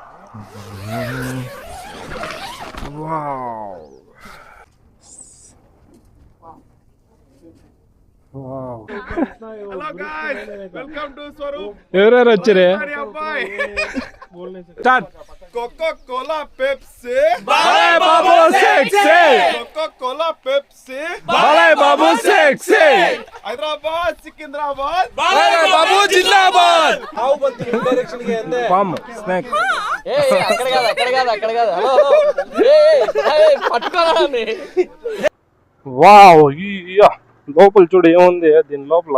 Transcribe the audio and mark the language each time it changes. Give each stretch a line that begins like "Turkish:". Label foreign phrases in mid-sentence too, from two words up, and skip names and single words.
English: Wow. Wow. Hello guys, welcome to Swaroop.
Telugu: ఎవరెవరు వచ్చారే? స్టార్ట్. Coca-Cola, Pepsi. బాలయ్య బాబు సెక్సీ. Coca-Cola, Pepsi. బాలయ్య బాబు సెక్సీ. Hyderabad, Secunderabad. బాలయ్య బాబు జిందాబాద్. పామ్ స్నాక్. అక్కడ కాదు హలో పట్టుకోవాలని. వావ్, లోపల చూడు ఏముంది దీని లోపల.